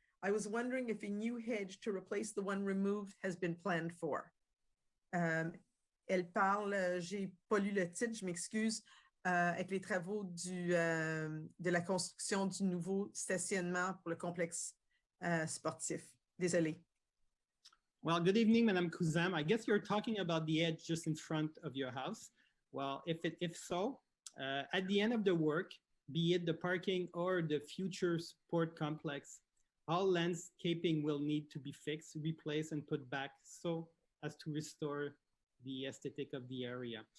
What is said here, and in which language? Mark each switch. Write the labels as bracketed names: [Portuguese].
[English] I was wondering if a new hedge to replace the one removed has been planned for. [French] Elle parle, j'ai pas lu le titre, je m'excuse, avec les travaux de la construction du nouveau stationnement pour le complexe sportif. Désolé. [English] Well, good evening, Madame Kuzam. I guess you're talking about the edge just in front of your house. Well, if so, at the end of the work, be it the parking or the future sport complex, all landscaping will need to be fixed, replaced, and put back so as to restore the aesthetic of the area.